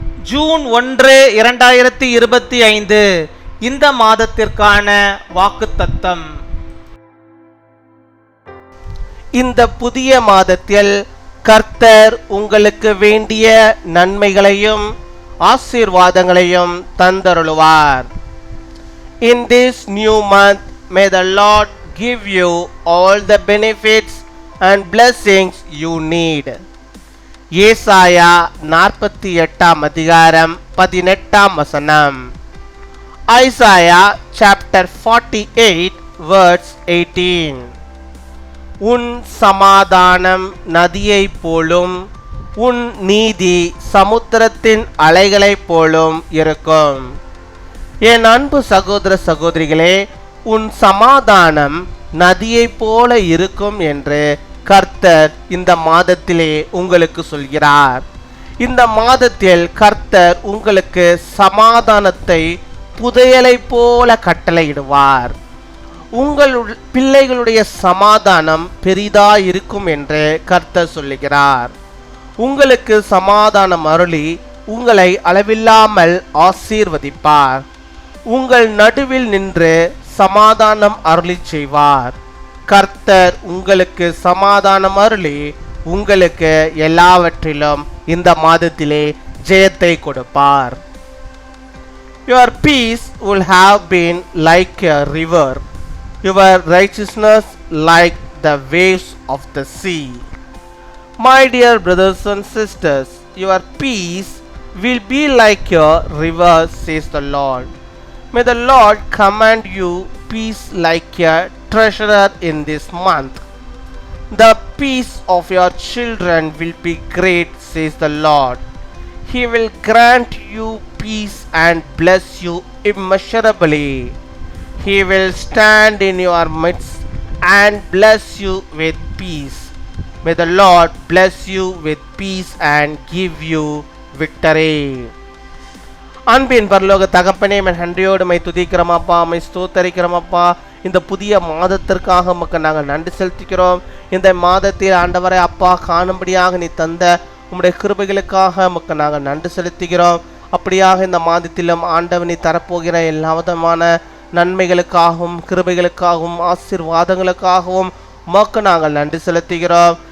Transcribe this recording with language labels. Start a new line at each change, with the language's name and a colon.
Tamil: June 1, 2025 இந்த மாதத்திற்கான வாக்குத்தத்தம். இந்த புதிய மாதத்தில் கர்த்தர் உங்களுக்கு வேண்டிய நன்மைகளையும் ஆசீர்வாதங்களையும் தந்தருளுவார்.
English: In this new month, may the Lord give you all the benefits and blessings you need.
Tamil: ஏசாயா 48 18 வசனம்.
English: Isaiah chapter 48 verse 18.
Tamil: உன் சமாதானம் நதியைப் போலும் உன் நீதி சமுத்திரத்தின் அலைகளைப் போலும் இருக்கும். என் அன்பு சகோதர சகோதரிகளே, உன் சமாதானம் நதியைப் போல இருக்கும் என்று கர்த்தர் இந்த மாதத்திலே உங்களுக்கு சொல்கிறார். இந்த மாதத்தில் கர்த்தர் உங்களுக்கு சமாதானத்தை புதையலைப் போல கட்டளையிடுவார். உங்கள் பிள்ளைகளுடைய சமாதானம் பெரிதா இருக்கும் என்று கர்த்தர் சொல்லுகிறார். உங்களுக்கு சமாதானம் அருளி உங்களை அளவில்லாமல் ஆசீர்வதிப்பார். உங்கள் நடுவில் நின்று சமாதானம் அருளி செய்வார். கர்த்தர் உங்களுக்கு சமாதானம் அருளி உங்களுக்கு எல்லாவற்றிலும் இந்த மாதத்திலே ஜெயத்தை கொடுப்பார்.
English: Your peace will have been like a river, your righteousness like the waves of the sea. My dear brothers and sisters, your peace will be like a river, says the Lord. May the Lord command you peace like a treasurer in this month. The peace of your children will be great, says the Lord. He will grant you peace and bless you immeasurably. He will stand in your midst and bless you with peace. May the Lord bless you with peace and give you victory.
Tamil: அன்பின் பரலோக தகப்பனே, நன்றியோடு my துதிக்கிறோம் அப்பா, my ஸ்தோத்தரிக்கிறோம் அப்பா. இந்த புதிய மாதத்திற்காக உமக்கு நாங்கள் நன்றி செலுத்திக்கிறோம். இந்த மாதத்தில் ஆண்டவரை அப்பா காணும்படியாக நீ தந்த உம்முடைய கிருபைகளுக்காக உமக்கு நாங்கள் நன்றி செலுத்துகிறோம். அப்படியாக இந்த மாதத்திலும் ஆண்டவர் நீ தரப்போகிற எல்லா விதமான நன்மைகளுக்காகவும் கிருபைகளுக்காகவும் ஆசீர்வாதங்களுக்காகவும் உமக்கு நாங்கள் நன்றி செலுத்துகிறோம்.